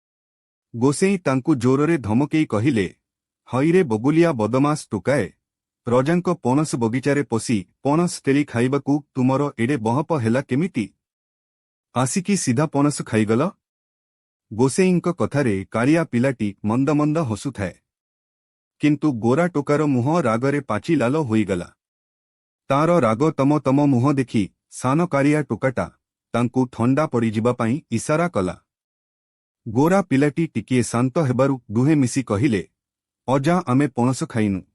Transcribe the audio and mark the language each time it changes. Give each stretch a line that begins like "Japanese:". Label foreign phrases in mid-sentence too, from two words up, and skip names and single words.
Odia: ଗୋସେଇ ତାଙ୍କୁ ଜୋରରେ ଧମକେଇ କହିଲେ, ହଇରେ ବଗୁଲିଆ ବଦମାସ ଟୋକାଏ, ପ୍ରଜାଙ୍କ ପଣସ ବଗୀଚାରେ ପଶି ପଣସ ତୋଳି ଖାଇବାକୁ ତୁମର ଏଡେ ବହପ ହେଲା କେମିତି? ଆସିକି ସିଧା ପଣସ ଖାଇଗଲ? ଗୋସେଇଁଙ୍କ କଥାରେ କାଳିଆ ପିଲାଟି ମନ୍ଦ ମନ୍ଦ ହସୁଥାଏ। କିନ୍ତୁ ଗୋରା ଟୋକାର ମୁହଁ ରାଗରେ ପାଚି ଲାଲ ହୋଇଗଲା। ତାର ରାଗ ତମ ତମ ମୁହଁ ଦେଖି ସାନ କାଳିଆ ଟୋକାଟା ତାଙ୍କୁ ଥଣ୍ଡା ପଡ଼ି ଯିବା ପାଇଁ ଇଶାରା କଲା। ଗୋରା ପିଲାଟି ଟିକିଏ ଶାନ୍ତ ହେବାରୁ ଦୁହେଁ ମିଶି କହିଲେ, ଅଜା ଆମେ ପଣସ ଖାଇନୁ।